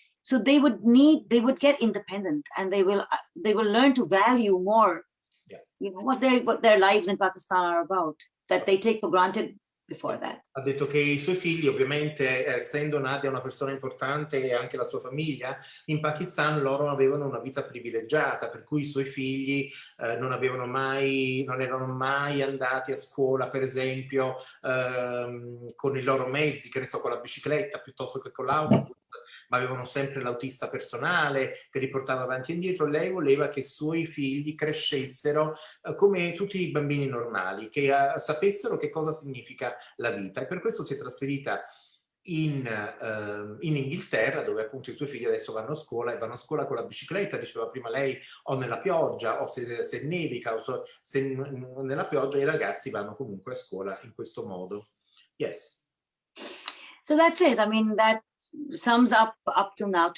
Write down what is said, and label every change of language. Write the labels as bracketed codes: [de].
[en] So they would get independent, and they will learn to value more, you know, what their lives in Pakistan are about, that they take for granted before that. [it] Ha detto che i suoi figli, ovviamente, essendo Nadia una persona importante e anche la sua famiglia, in Pakistan loro avevano una vita privilegiata, per cui i suoi figli non erano mai andati a scuola, per esempio, con i loro mezzi, che ne so, con la bicicletta piuttosto che con l'auto, ma avevano sempre l'autista personale che li portava avanti e indietro. Lei voleva che i suoi figli crescessero come tutti i bambini normali, che sapessero che cosa significa la vita, e per questo si è trasferita in Inghilterra, dove appunto i suoi figli adesso vanno a scuola, e vanno a scuola con la bicicletta, diceva prima lei, o nella pioggia, o se nevica, o se nella pioggia, i ragazzi vanno comunque a scuola in questo modo. [en] Yes. So that's it. I mean, that sums up to now.